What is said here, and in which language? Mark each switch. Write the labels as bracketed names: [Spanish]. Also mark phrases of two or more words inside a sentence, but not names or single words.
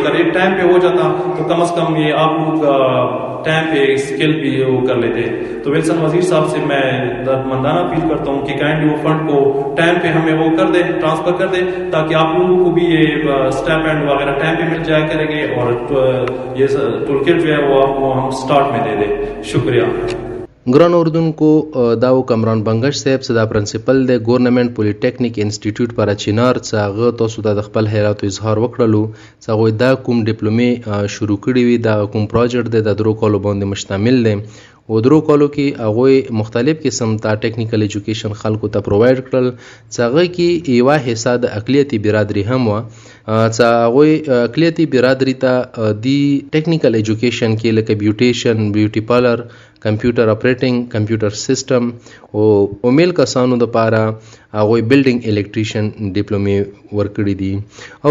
[Urdu] اگر ایک ٹائم پہ ہو جاتا تو کم از کم یہ آپ لوگ ٹائم پہ اسکل بھی وہ کر لیتے. تو ویلسن وزیر صاحب سے میں دردمندانہ اپیل کرتا ہوں کہ کائنڈلی وہ فنڈ کو ٹائم پہ ہمیں وہ کر دیں, ٹرانسفر کر دیں تاکہ آپ لوگوں کو بھی یہ اسٹیپینڈ وغیرہ ٹائم پہ مل جایا کریں گے اور یہ [English] tool kit [Urdu] جو ہے وہ آپ کو ہم سٹارٹ میں دے دیں. شکریہ. [Pashto] ګران اوردونکو دا و کامران بنگش صاحب چې دا پرنسپل دی ګورنمنټ پولی ټیکنیک انسټیټیوټ پر چینار چې هغه تاسو ته د خپل حیرت اظهار وکړلو چې هغوی دا کوم ډیپلومې شروع کړي وي, دا کوم پروجیکټ دی د 3 کالو باندې مشتمل دی او 3 کالو کې هغوی مختلف قسم ته [English] technical education [Pashto] خلکو ته پرووایډ کړل چې هغه کې یوه حصه د اقلیتي برادري هم وه څه هغوی اقلیتي برادري ته دی [English] technical education [Pashto] کې لکه بیوټیشن، [English] beauty parlour, computer operating, computer system [Pashto] او میل کسانو دپاره هغوی [English] building electrician [Pashto] ډیپلومې ورکړي دي.